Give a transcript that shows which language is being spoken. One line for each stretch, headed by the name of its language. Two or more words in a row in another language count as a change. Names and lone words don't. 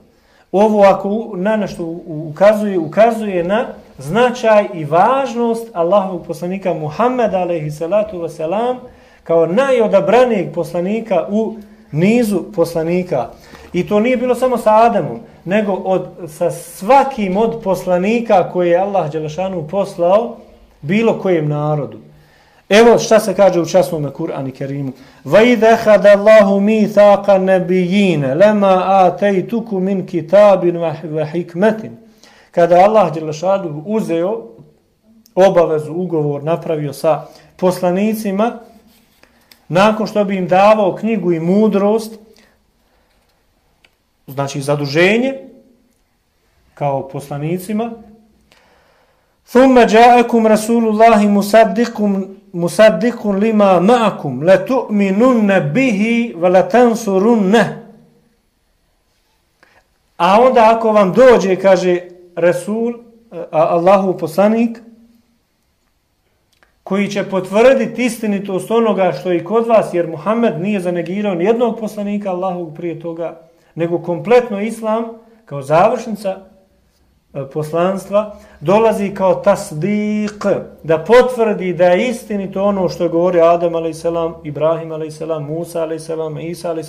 Bosnian: Ovo ako na nešto ukazuje na značaj i važnost Allahovog poslanika Muhammeda
Arabic: عليه الصلاة والسلام
Bosnian: kao najodabranijeg poslanika u nizu poslanika. I to nije bilo samo sa Ademom, nego sa svakim od poslanika koje je Allah dželešanu poslao bilo kojem narodu. Evo šta se kaže u časnom Kur'anu Kerimu.
Arabic: وَإِذَا خَدَ اللَّهُ مِيثَاقَ النَّبِيِّينَ لَمَا آتَيْتُكُم مِّن كِتَابٍ وَحِكْمَةٍ.
Bosnian: Kada Allah dželle uzeo obavezu, ugovor napravio sa poslanicima, nakon što bi im davao knjigu i mudrost, znači zaduženje kao poslanicima,
Arabic: ثُمَّ جَاءَكُمْ رَسُولُ اللَّهِ مُصَدِّقٌ لِمَا مَعَكُمْ لَتُؤْمِنُنَّ بِهِ وَلَتَنْصُرُنَّهُ.
Bosnian: A onda ako vam dođe, kaže Rasul, Allahov poslanik, koji će potvrditi istinitost onoga što je i kod vas, jer Muhammed nije zanegirao nijednog poslanika Allahovog prije toga, nego kompletno islam kao završnica poslanstva dolazi kao tasdik, da potvrdi da je istinito ono što je govorio Adam a.s., Ibrahim a.s., Musa a.s., Isa a.s.